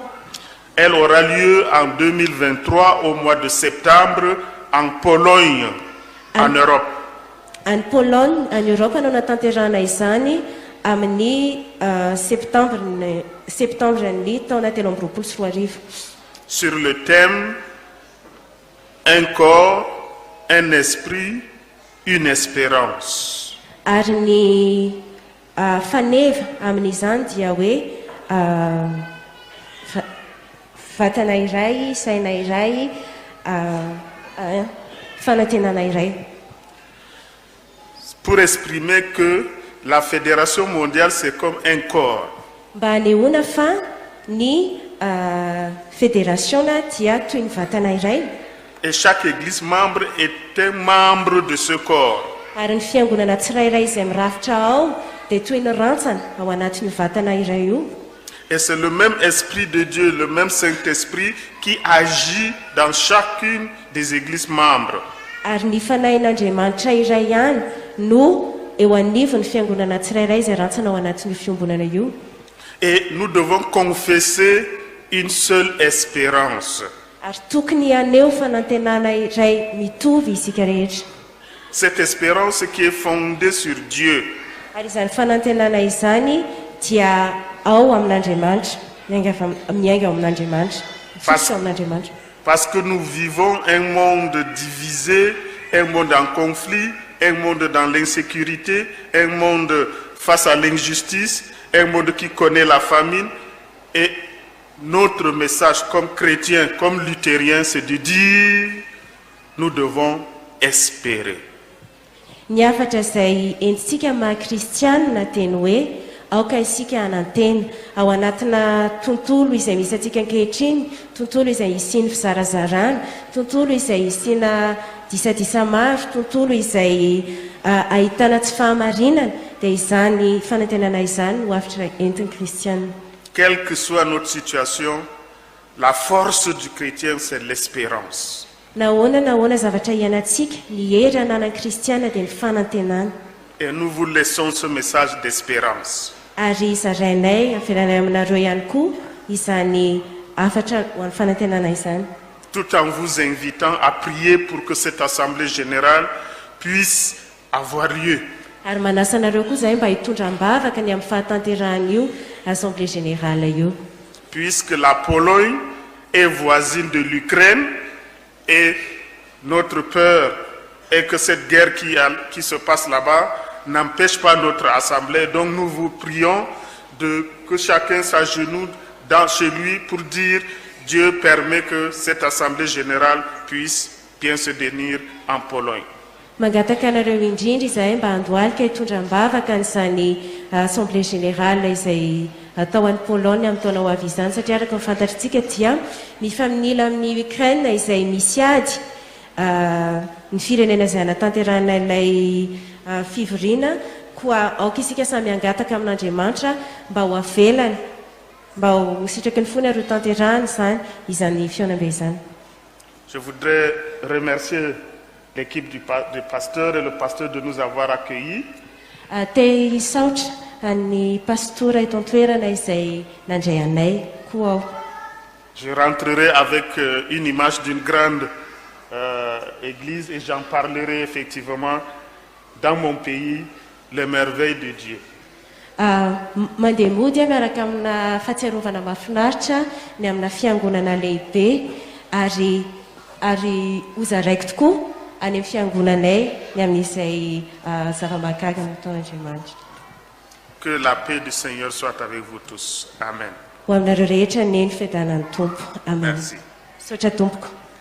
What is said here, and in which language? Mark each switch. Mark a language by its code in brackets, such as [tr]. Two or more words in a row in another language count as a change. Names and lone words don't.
[fr] Elle aura lieu en 2023 au mois de septembre en Pologne, en Europe. En Pologne, en Europe, [mg] no natanterahana izany amin'ny septembre ny taona 2024. [fr] Sur le thème un corps, un esprit, une espérance. [mg] Ary ny faneva amin'izany dia hoe vatana iray, saina iray, fanantenana iray. [fr] Pour exprimer que la Fédération mondiale c'est comme un corps. [mg] Mba anehoana fa ny fédérationa dia toy ny vatana iray. [fr] Et chaque église membre est un membre de ce corps. [mg] Ary ny fiangonana tsirairay izay mirafitra ao dia toy ny rantsana ao anatin'ny vatana iray io. [fr] Et c'est le même esprit de Dieu, le même Saint-Esprit qui agit dans chacune des églises membres. [mg] Ary ny fanahin'Andriamanitra iray ihany no eo anivon'ny fiangonana tsirairay izay rantsana ao anatin'ny fiangonana io. [fr] Et nous devons confesser une seule espérance. [mg] Ary tokony aneo fanantenana iray mitovy isika rehetra. [fr] Cette espérance qui est fondée sur Dieu. [mg] Ary izany fanantenana izany dia ao amin'Andriamanitra, miainga ao amin'Andriamanitra, fototra ao amin'Andriamanitra. [fr] Parce que nous vivons un monde divisé, un monde en conflit, un monde dans l'insécurité, un monde face à l'injustice, un monde qui connaît la famine. Et notre message comme chrétiens, comme luthériens, c'est de dire nous devons espérer. [mg] Ny afatra izay entsika maha-kristianina teny hoe aoka isika hanantena ao anatina tontolo izay misy atsika ankehitriny, tontolo izay isiany fizarazarana, tontolo izay isiana disadisa maro, tontolo izay ahitana tsy fahamarinana, dia izany fanantenana izany ho afatra entin'ny kristianina. [fr] Quelle que soit notre situation, la force du chrétien c'est l'espérance. [mg] Nahoana zavatra ianantsika, ny hery ananan'ny kristiana dia ny fanantenana. [fr] Et nous vous laissons ce message d'espérance. [mg] Ary zarainay ampiranay aminareo ihany koa izany afatra ho an'ny fanantenana izany. [fr] Tout en vous invitant à prier pour que cette assemblée générale puisse avoir lieu. [mg] Ary manasa anareo koa izay mba hitondram-bavaka ny amin'ny fahatanterahana [fr] assemblée générale [mg] io. [fr] Puisque la Pologne est voisine de l'Ukraine et notre peur est que cette guerre qui se passe là-bas n'empêche pas notre assemblée. Donc nous vous prions que chacun s'agenouille chez lui pour dire Dieu permet que cette assemblée générale puisse bien se tenir en Pologne. [mg] Mangataka anareo indrindra izay mba handoalika hitondram-bavaka n'izany [fr] assemblée générale [mg] izay atao an'ny Pologne amin'ny taona ho avy izany, satria araka ny fantatritsika dia mifaminila amin'ny Ukraine izay misy ady ny firenena izay hanatanterahana ilay fivoriana, koa aoka isika samy hangataka amin'Andriamanitra mba ho avelany, mba ho sitraky ny fony ary ho tanterahana izany izany fionambe izany. [fr] Je voudrais remercier l'équipe du pasteur et le pasteur de nous avoir accueillis. [mg] Te hisaotra ny pastora eto an-toerana izay nandray anay koa ao. [fr] Je rentrerai avec une image d'une grande église et j'en parlerai effectivement dans mon pays les merveilles de Dieu. [mg] Mandeha mody miaraka amina fahatsiarovana mahafinaritra ny amina fiangonana lehibe ary hozaraiko tokoa any amin'ny fiangonanay ny amin'izay zava-mahagaga nataon'Andriamanitra. [fr] Que la paix du Seigneur soit avec vous tous. Amen. [mg] Ho aminareo rehetra neny fiadanan'ny Tompo. Amen. [fr] Merci. [mg] Saotra Tompoko.